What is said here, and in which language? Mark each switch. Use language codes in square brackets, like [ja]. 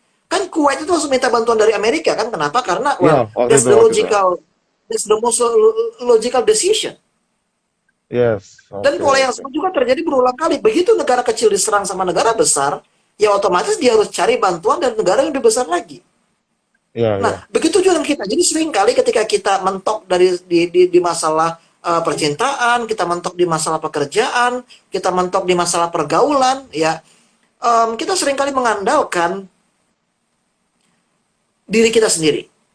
[id] Kan Kuwait itu langsung minta bantuan dari Amerika kan? Kenapa? Karena ya, waktu itu, waktu itu. [en] that's the most logical decision. Yes, [id] Dan oke, pola yang oke. sama juga terjadi berulang kali. Begitu negara kecil diserang sama negara besar, ya otomatis dia harus cari bantuan dari negara yang lebih besar lagi. Ya, Nah, ya, begitu juga dengan kita. Jadi sering kali ketika kita mentok di masalah percintaan, kita mentok di masalah pekerjaan, kita mentok di masalah pergaulan, ya, kita sering kali mengandalkan diri kita sendiri,